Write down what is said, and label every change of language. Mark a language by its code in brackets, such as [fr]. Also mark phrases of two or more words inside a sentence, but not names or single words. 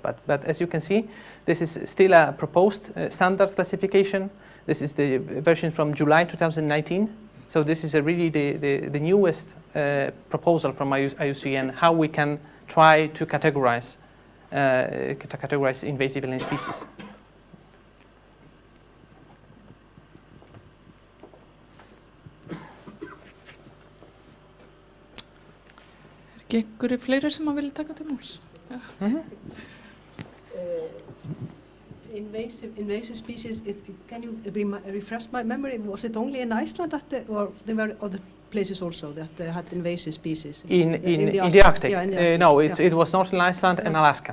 [en] But as you can see, this is still a proposed standard classification. This is the version from July 2019. So this is really the newest proposal from IUCN, how we can try to categorize invasive alien species. [is] Einhverjir fleiri sem vilja taka til máls? [en] Invasive species, can you refresh my memory? Was it only in Iceland or there were other places also that had invasive species? In the Arctic? Yeah, in the Arctic. No, it was not in Iceland and Alaska.